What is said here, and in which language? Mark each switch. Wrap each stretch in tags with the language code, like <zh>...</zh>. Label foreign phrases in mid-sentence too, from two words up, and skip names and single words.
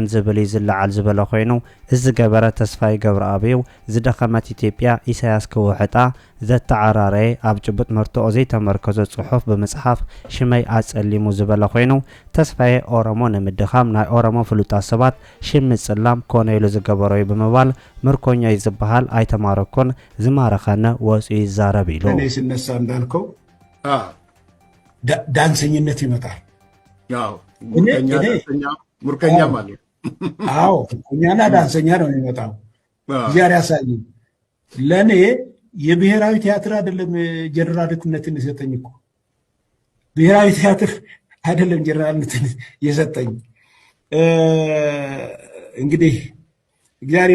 <ti>ዝብል ዝለዓል ዝበለ ኮይኑ እዚ ገበረ ተስፋይ ገብረአብዩ ዝደኸመት ኢትዮጵያ ኢሳያስ ክውሕጣ ዘተዓራረየ ኣብ ጭቡጥ መርትዖ ዘይተመርከዞ ጽሑፍ ብምጽሓፍ ሽመይ ኣጸሊሙ ዝበለ ኮይኑ ተስፋይ ኦሮሞ ንምድኻም ናይ ኦሮሞ ፍሉጣት ሰባት ሽም ጽላም ኮነ ኢሉ ዝገበሮ እዩ ብምባል ምርኮኛ ይዝበሃል ኣይተማረኮን ዝማረኸነ ወፂኡ ይዛረብ ኢሉ</ti> <am>እኔ ሲነሳ እንዳልከው ዳንሰኝነት ይመጣል። ያው ሙርከኛ ማለት አዎ ሙርከኛና ዳንሰኛ ነው የሚመጣው። ዛሬ ያሳይ ለኔ የብሔራዊ ቲያትር አይደለም ጀነራልነትን የሰጠኝ እኮ ብሔራዊ ቲያትር አይደለም ጀነራልነትን የሰጠኝ። እንግዲህ እግዚአብሔር</am>